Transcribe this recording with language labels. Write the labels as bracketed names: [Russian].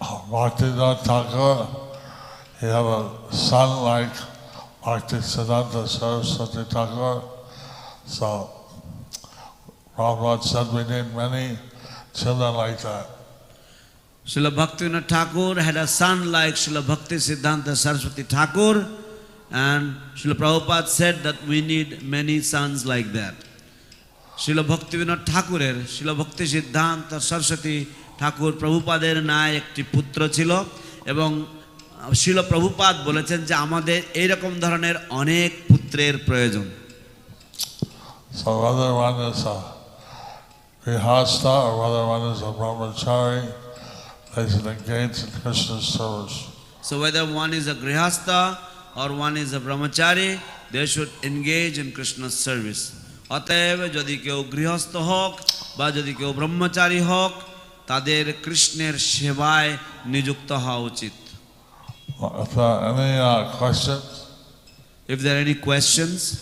[English] Bhaktivinoda Thakur, he had a son like Bhaktisiddhanta Saraswati Thakur. So Prabhupada said we need many children like that. Srila Bhaktivinoda Thakur had a son like Srila Bhaktisiddhanta Saraswati Thakur, and Srila Prabhupada said that we need many sons like that. [Bangla] Srila Bhaktivinoda Thakurer, Srila Bhaktisiddhanta Saraswati ঠাকুর প্রভুপাদের ন্যায় একটি পুত্র ছিল এবং শিল প্রভুপাদ বলেছেন যে আমাদের এইরকম ধরনের অনেক পুত্রের প্রয়োজন। [English] So whether one is a grihastha or whether one is a brahmachari, they should engage in Krishna's service. So whether one is a grihastha or one is a brahmachari, they should engage in Krishna's service. [Bangla] অতএব যদি কেউ গৃহস্থ হোক বা যদি কেউ ব্রহ্মচারী হোক তাদের কৃষ্ণের সেবায় নিযুক্ত হওয়া উচিত। [English] If there are any questions,